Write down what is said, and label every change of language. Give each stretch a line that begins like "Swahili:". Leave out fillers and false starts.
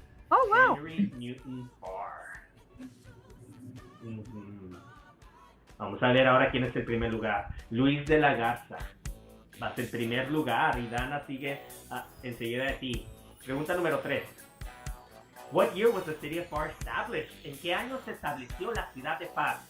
English: Oh, wow. Henry Newton Parr.
Spanish: Vamos a ver ahora quién es el primer lugar. Luis de la Garza. Vas en primer lugar y Dana sigue enseguida de ti. Pregunta número 3.
English: What year was the city of Parr established?
Spanish: ¿En qué año se estableció la ciudad de Parr?